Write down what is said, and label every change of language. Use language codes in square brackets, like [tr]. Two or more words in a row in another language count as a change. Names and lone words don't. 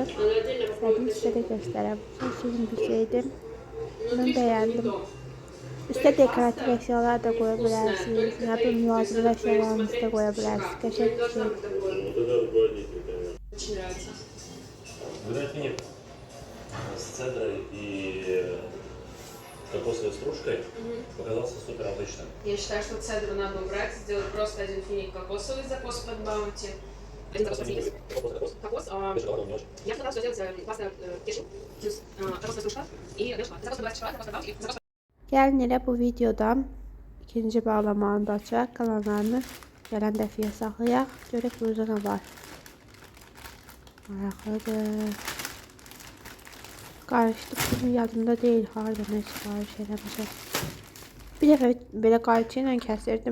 [az] İstədim sizə də göstərəm. Çox şirin bir şeydir. Mən bəyəndim. Üstə dekorativ əşyalar da qoya bilərsiniz. Nə bilim lazımlı əşyalarınızı da qoya bilərsiniz. Qəşəng bir şey. [ru] Очень нравится. Выбирать мне с цедрой и кокосовой стружкой показался супер обычным. Я считаю, что цедру надо убрать, сделать просто один финик кокосовый закос под баунти. Кокос. Я хотела сделать классную кишу, плюс кокосовая стружка и закос под шоколад, закос под баунти и закос. [az] Gəlin elə bu videoda ikinci bağlamanı da açaq. Qalanlarını gələn dəfiyə saxlayaq. Görək burada nə var. Maraqlıdır. Qarışdıq. Bunun yadımda deyil. Harada nə sifariş eləmişəm. Bir dəfə belə qayçı ilə kəsirdim.